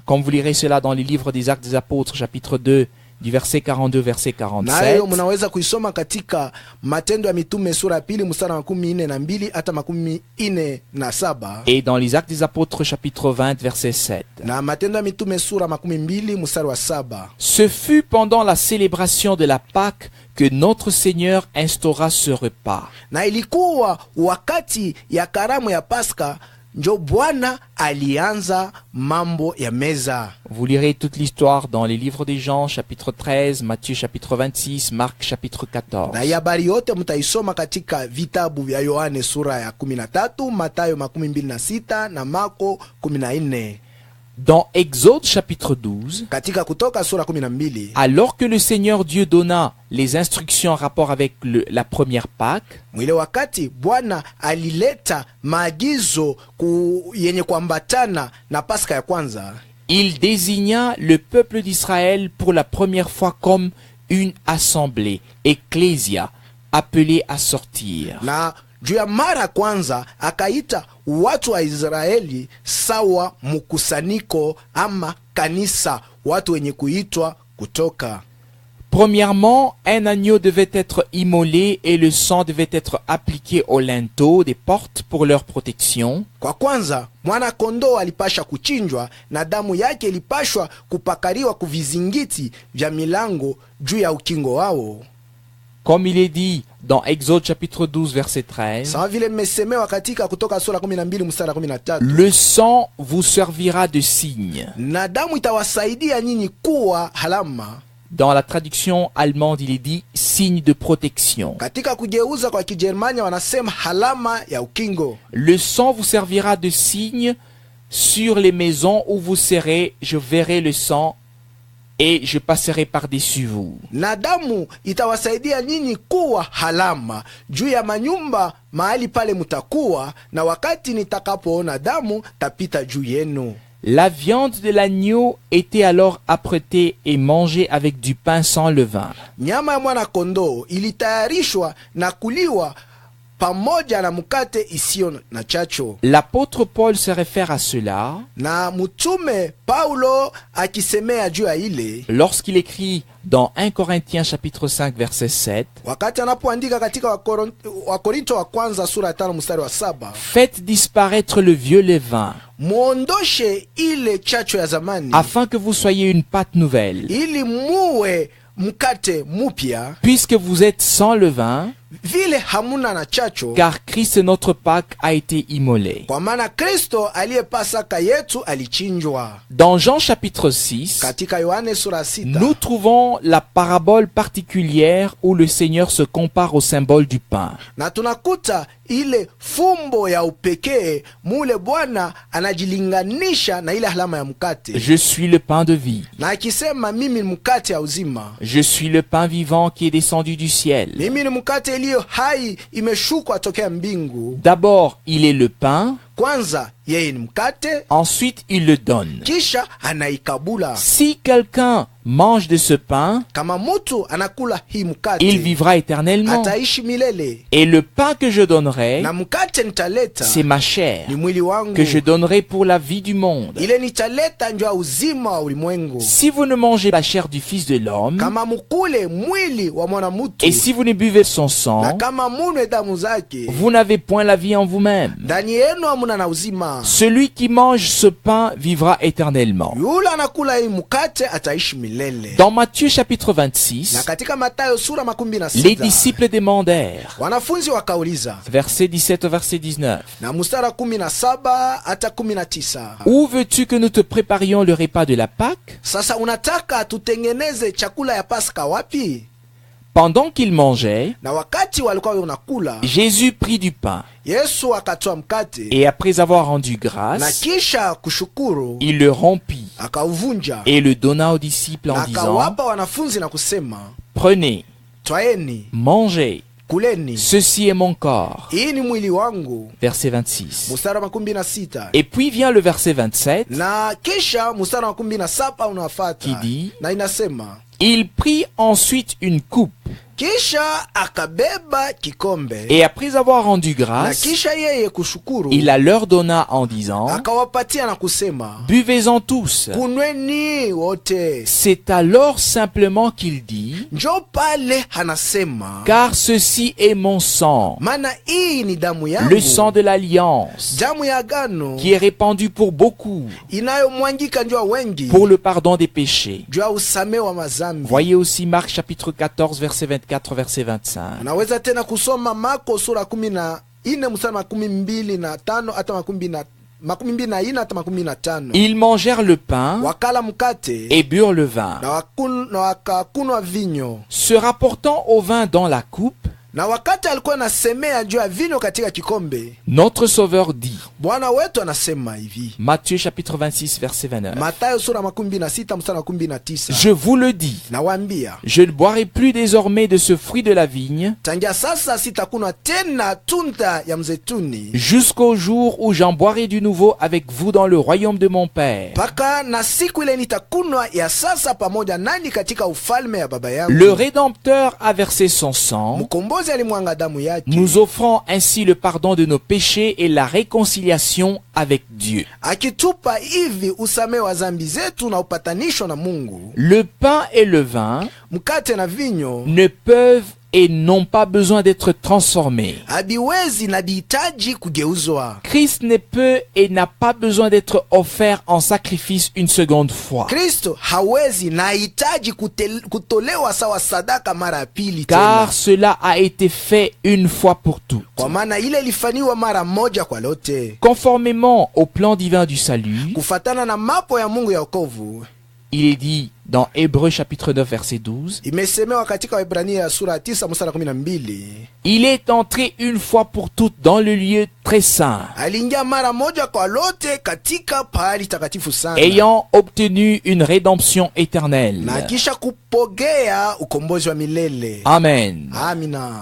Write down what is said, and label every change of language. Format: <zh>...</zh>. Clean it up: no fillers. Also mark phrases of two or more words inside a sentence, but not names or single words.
<fr>comme vous lirez cela dans les livres des Actes des Apôtres, chapitre 2, du verset 42, verset 47.</fr> <sw>Nayo mnaweza kuisoma katika Matendo ya Mitume sura ya 2 mstari wa 42 hata 47,</sw> <fr>Et dans les Actes des Apôtres, chapitre 20, verset 7.</fr> <sw>na Matendo ya Mitume sura 12 mstari wa 7.</sw> <fr>Ce fut pendant la célébration de la Pâque que notre Seigneur instaura ce repas.</fr> <sw>Na ilikuwa wakati ya karamu ya Pasaka njo Bwana alianza mambo ya meza.</sw> <fr>Vous lirez toute l'histoire dans les livres des Jean, chapitre 13, Matthieu, chapitre 26, Marc, chapitre 14.</fr> <sw>Na habari yote mtaisoma katika vitabu vya Yohane sura ya 13, Mathayo 26 na Marko 14.</sw> <fr>Dans Exode chapitre 12,</fr> <sw>Katika Kutoka sura 12,</sw> <fr>alors que le Seigneur Dieu donna les instructions en rapport avec la première Pâque,</fr> <sw>mwile wakati Bwana alileta maagizo yenye kuambatana na Pasaka ya kwanza,</sw> <fr>il désigna le peuple d'Israël pour la première fois comme une assemblée, ecclésia, appelée à sortir.</fr> <sw>na juu ya mara kwanza akaita watu wa Israeli sawa mkusanyiko ama kanisa, watu wenye kuitwa kutoka.</sw> <fr>Premièrement, un agneau devait être immolé et le sang devait être appliqué aux linteaux des portes pour leur protection.</fr> <sw>Kwa kwanza mwana kondoo alipasha kuchinjwa na damu yake ilipashwa kupakariwa kuvizingiti vya milango juu ya ukingo wao,</sw> <fr>Comme il est dit dans Exode chapitre 12 verset 13,</fr> <sw>sawa vile mmesemewa katika Kutoka sura 12 mstari 13.</sw> <fr>le sang vous servira de signe.</fr> <sw>Na damu itawasaidia nyinyi kuwa halama.</sw> <fr>Dans la traduction allemande, il est dit signe de protection.</fr> <sw>Katika kugeuza kwa Kijerumani wanasema halama ya ukingo.</sw> <fr>Le sang vous servira de signe sur les maisons où vous serez, je verrai le sang et je passerai par-dessus vous.</fr> <sw>Na damu itawasaidia nyinyi kuwa halama juu ya manyumba mahali pale mutakuwa, na wakati nitakapoona damu tapita juu yenu.</sw> <fr>La viande de l'agneau était alors apprêtée et mangée avec du pain sans levain.</fr> <sw>Nyama ya mwana kondoo ilitayarishwa na kuliwa pamoja na mkate isiyo na chacho.</sw> <fr>L'apôtre Paul se réfère à cela</fr> <sw>Na mtume Paulo akisemea juu ya ile</sw> <fr>lorsqu'il écrit dans 1 Corinthiens chapitre 5 verset 7,</fr> <sw>wakati anapoandika katika Wakorinto wa kwanza sura ya 5 mstari wa 7,</sw> <fr>faites disparaître le vieux levain,</fr> <sw>muondoshe ile chacho ya zamani,</sw> <fr>afin que vous soyez une pâte nouvelle.</fr> <sw>ili muwe mkate mupya,</sw> <fr>Puisque vous êtes sans levain,</fr> <sw>vile hamuna na chacho,</sw> <fr>car Christ notre Pâque a été immolé.</fr> <sw>kwa maana Kristo aliye Pasaka yetu alichinjwa.</sw> <fr>Dans Jean chapitre 6,</fr> <sw>Katika Yohane sura 6</sw> <fr>nous trouvons la parabole particulière où le Seigneur se compare au symbole du pain.</fr> <sw>na tunakuta ile fumbo ya upekee mule Bwana anajilinganisha na ile alama ya mkate,</sw> <fr>Je suis le pain de vie.</fr> <sw>na akisema mimi ni mkate ya uzima,</sw> <fr>Je suis le pain vivant qui est descendu du ciel.</fr> <sw>mimi ni mkate iliyo hai imeshukwa tokea mbingu.</sw> <fr>D'abord, il est le pain,</fr> <sw>Kwanza yeye ni mkate,</sw> <fr>ensuite il le donne.</fr> <sw>kisha anaikabula.</sw> <fr>Si quelqu'un mange de ce pain,</fr> <sw>Kama mutu anakula hii mkate</sw> <fr>il vivra éternellement.</fr> <sw>ataishi milele,</sw> <fr>Et le pain que je donnerai,</fr> <sw>na mkate nitaleta</sw> <fr>c'est ma chair,</fr> <sw>ni mwili wangu,</sw> <fr>que je donnerai pour la vie du monde.</fr> <sw>ile nitaleta njoo ya uzima wa ulimwengu.</sw> <fr>Si vous ne mangez la chair du Fils de l'homme,</fr> <sw>Kama mukule mwili wa mwana mutu,</sw> <fr>et si vous ne buvez son</fr> <sw>na</sw> <fr>sang,</fr> <sw>kama munwe damu zake,</sw> <fr>vous n'avez point la vie en vous-même.</fr> <sw>ndani yenu hamuna na uzima.</sw> <fr>Celui qui mange ce pain vivra éternellement.</fr> <sw>Yule anakula hii mkate ataishi milele.</sw> <fr>Dans Matthieu chapitre</fr> <sw>Na</sw> <fr>26,</fr> <sw>katika Mathayo sura</sw> <fr>les</fr> <sw>16,</sw> <fr>disciples demandèrent,</fr> <sw>wanafunzi wakauliza,</sw> <fr>verset 17 au verset 19,</fr> <sw>na mstari 17 hata 19,</sw> <fr>où veux-tu que nous te préparions le repas de la Pâque?</fr> <sw>sasa unataka tutengeneze chakula ya Pasaka wapi?</sw> <fr>Pendant qu'ils mangeaient,</fr> <sw>Na wakati walikuwa wanakula,</sw> <fr>Jésus prit du pain,</fr> <sw>Yesu akatoa mkate,</sw> <fr>et après avoir rendu</fr> <sw>na</sw> <fr>grâce,</fr> <sw>kisha kushukuru</sw> <fr>il le rompit</fr> <sw>akauvunja,</sw> <fr>et le donna aux disciples</fr> <sw>na</sw> <fr>en disant,</fr> <sw>akawapa wanafunzi na kusema,</sw> <fr>prenez,</fr> <sw>twaeni</sw> <fr>mangez,</fr> <sw>kuleni,</sw> <fr>ceci est mon corps.</fr> <sw>hii ni mwili wangu.</sw> <fr>Verset 26.</fr> <sw>Mstari wa 16.</sw> <fr>Et puis vient le verset 27,</fr> <sw>Na kisha mstari wa 17 unafuata,</sw> <fr>qui dit,</fr> <sw>na inasema,</sw> <fr>il prit ensuite une coupe,</fr> <sw>kisha akabeba kikombe,</sw> <fr>et après avoir rendu</fr> <sw>na</sw> <fr>grâce,</fr> <sw>kisha yeye kushukuru,</sw> <fr>il la leur donna en disant,</fr> <sw>akawapatia na kusema,</sw> <fr>buvez-en tous.</fr> <sw>kunweni wote.</sw> <fr>C'est alors simplement qu'il dit,</fr> <sw>Njo pale anasema,</sw> <fr>car ceci est mon sang,</fr> <sw>maana hii ni damu yangu,</sw> <fr>le sang de l'alliance,</fr> <sw>damu ya agano</sw> <fr>qui est répandu pour beaucoup,</fr> <sw>inayomwangika njoo ya wengi,</sw> <fr>pour le pardon des péchés.</fr> <sw>njoo ya usamehe wa mazambi.</sw> <fr>Voyez aussi Marc chapitre 14 verset 24 verset 25.</fr> <sw>Unaweza tena kusoma Marko sura 14 mstari wa 25 hata 24-25.</sw> <fr>Ils mangèrent le pain</fr> <sw>Wakala mkate</sw> <fr>et burent le vin.</fr> <sw>na wakakunwa vinyo.</sw> <fr>Se rapportant au vin dans la coupe,</fr> <sw>Na wakati alikuwa anasemea juu ya vinyo katika kikombe,</sw> <fr>notre Sauveur dit,</fr> <sw>Bwana wetu anasema hivi.</sw> <fr>Matthieu chapitre 26 verset 29,</fr> <sw>Mathayo sura 26 mstari 19.</sw> <fr>je vous le dis,</fr> <sw>Nawaambia,</sw> <fr>je ne boirai plus désormais de ce fruit de la vigne</fr> <sw>tangia sasa sitakunwa tena tunda ya mzetuni</sw> <fr>jusqu'au jour où j'en boirai du nouveau avec vous dans le royaume de mon Père.</fr> <sw>mpaka na siku ile nitakunwa ya sasa pamoja nani katika ufalme ya baba yangu.</sw> <fr>Le Rédempteur a versé son sang,</fr> <sw>Mkombozi alimwanga damu yake,</sw> <fr>nous offrant ainsi le pardon de nos péchés et la réconciliation avec Dieu.</fr> <sw>akitupa hivi usamehe wa zambi zetu na upatanisho na Mungu.</sw> <fr>Le pain et le vin</fr> <sw>Mkate na vinyo</sw> <fr>ne peuvent et n'ont pas besoin d'être transformés.</fr> <sw>habiwezi na bihitaji kugeuzwa.</sw> <fr>Christ ne peut et n'a pas besoin d'être offert en sacrifice une seconde fois.</fr> <sw>Kristo hawezi na hitaji kutolewa sawa sadaka mara ya pili</sw> <fr>Car</fr> <sw>tena,</sw> <fr>cela a été fait une fois pour toutes.</fr> <sw>kwa maana ile ilifanywa mara moja kwa lote,</sw> <fr>Conformément au plan divin du salut,</fr> <sw>kufatana na mapo ya Mungu ya wokovu.</sw> <fr>il est dit dans Hébreux chapitre 9 verset 12,</fr> <sw>Imesemewa katika Waebrania sura 9 mstari 12,</sw> <fr>il est entré une fois pour toutes dans le lieu très saint,</fr> <sw>aliingia mara moja kwa lote katika pahali takatifu sana,</sw> <fr>ayant obtenu une rédemption éternelle.</fr> <sw>na kisha kupogea ukombozi wa milele.</sw> <fr>Amen.</fr> <sw>Amina.</sw>